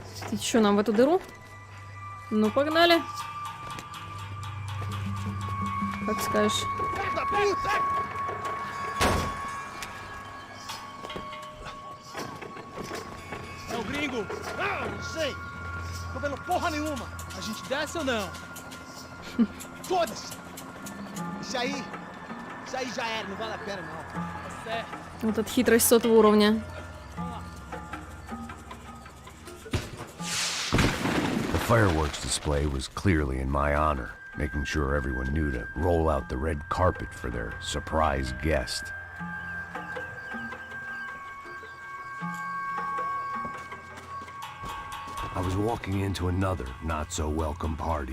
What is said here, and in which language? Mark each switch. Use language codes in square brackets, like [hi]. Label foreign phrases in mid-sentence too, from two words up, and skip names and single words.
[ru] Ты чё, нам в эту дыру? Ну, погнали. Как скажешь. [pt] É o gringo? Ah, não sei. Tô vendo porra nenhuma. A gente desce ou não? Foda-se. Isso aí já era, não vale a pena não. Tá certo. [ru] Вот эта хитрость 100-го уровня. [en] The fireworks display was clearly in my honor, making sure everyone knew to roll out the red carpet for their surprise guest. I was walking into another not-so-welcome party.